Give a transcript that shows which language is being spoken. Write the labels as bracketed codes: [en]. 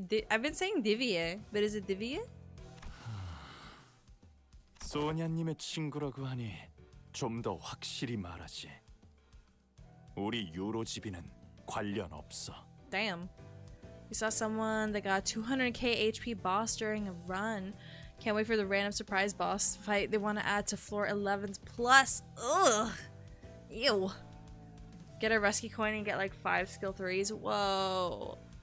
[en] I've been saying Divya, but is it Divya? [ko] 소냐님의 친구라고 하니 좀 더 확실히 말하지. 우리 요로지비는 관련 없어. [en] Damn. We saw someone that got 200k HP boss during a run. Can't wait for the random surprise boss fight they want to add to floor 11's plus. Ugh. Ew. Get a rescue coin and get like 5 skill 3s. Whoa.